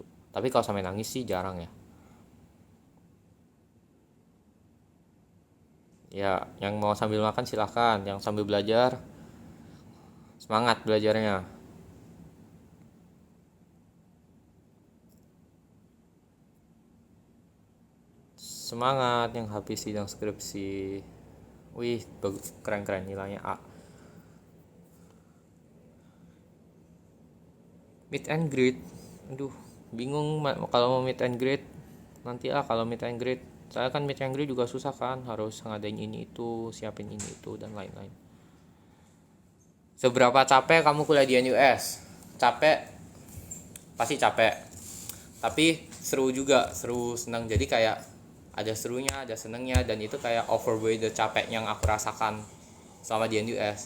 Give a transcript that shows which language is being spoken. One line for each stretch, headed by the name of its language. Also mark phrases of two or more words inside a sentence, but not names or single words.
Indonesian: Tapi kalau sampai nangis sih jarang ya. Ya yang mau sambil makan silahkan, yang sambil belajar semangat belajarnya. Semangat yang habis sidang skripsi. Wih, keren nilainya A.
English: Meet and greet,
Indonesian: aduh bingung kalau mau
English: meet and greet.
Indonesian: Nanti kalau
English: meet and greet,
Indonesian: saya kan
English: meet and greet
Indonesian: juga susah kan, harus ngadain ini itu, siapin ini itu, dan lain-lain. Seberapa capek kamu kuliah di NUS? Capek, pasti capek, tapi seru juga, seru, senang. Jadi kayak ada serunya, ada senengnya, dan itu kayak
English: overweigh the
Indonesian: capek yang aku rasakan selama di NUS.